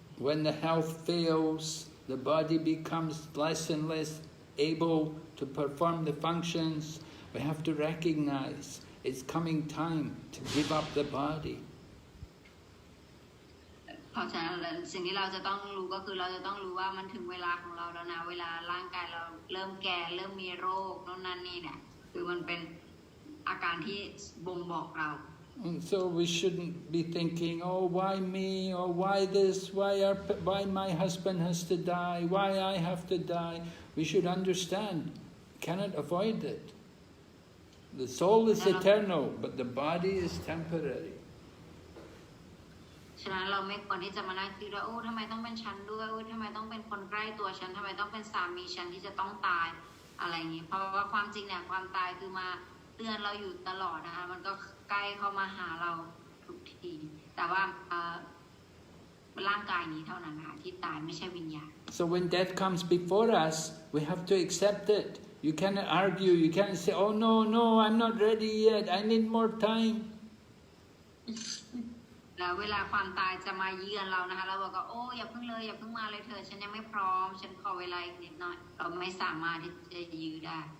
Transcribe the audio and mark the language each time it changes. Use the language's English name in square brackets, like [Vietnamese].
[English] When the health fails, the body becomes less and less able to perform the functions. We have to recognize it's coming time to give up the body. [Thai] เพราะฉะนั้นสิ่งที่เราจะต้องรู้ก็คือเราจะต้องรู้ว่ามันถึงเวลาของเราแล้วนะเวลาร่างกายเราเริ่มแก่เริ่มมีโรคโน่นนั่นนี่เนี่ยคือมันเป็นอาการที่บ่งบอกเรา [English] And so we shouldn't be thinking, oh, why me, or why this, why my husband has to die, why I have to die. We should understand, cannot avoid it. The soul is eternal, but the body is temporary. [Thai] ฉะนั้นเราไม่ควรที่จะมานั่งคิดว่าทำไมต้องเป็นฉันด้วยทำไมต้องเป็นคนใกล้ตัวฉันทำไมต้องเป็นสามีฉันที่จะต้องตายอะไรอย่างนี้เพราะว่าความจริงเนี่ยความตายคือมาเตือนเราอยู่ตลอดนะคะมันก็ใกล้เข้ามาหาเราทุกทีแต่ว่าร่างกายนี้เท่านั้นค่ะที่ตายไม่ใช่วิญญาณ [English] So when death comes before us, we have to accept it. You cannot argue, you can't say, oh no, I'm not ready yet, I need more time. [Thai] แล้วเวลาความตายจะมาเยือนเรานะคะเราบอกว่าอย่าเพิ่งมาเลยเธอฉันยังไม่พร้อมฉันขอเวลาอีกนิดหน่อยเราไม่สามารถที่จะยื้อได้